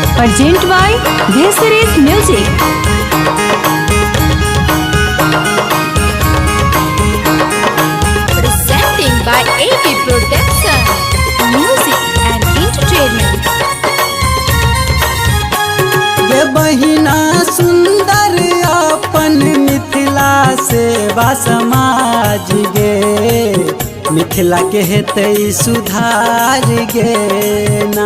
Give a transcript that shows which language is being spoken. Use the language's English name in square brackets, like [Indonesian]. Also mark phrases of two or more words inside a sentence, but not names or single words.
[English] Present by Dhesaris Music. Presenting by AB Production, Music and Entertainment. [Maithili] ये बहिना सुंदर अपन मिथिला सेवा समाज गे, मिथिला के हेतै सुधार गे ना।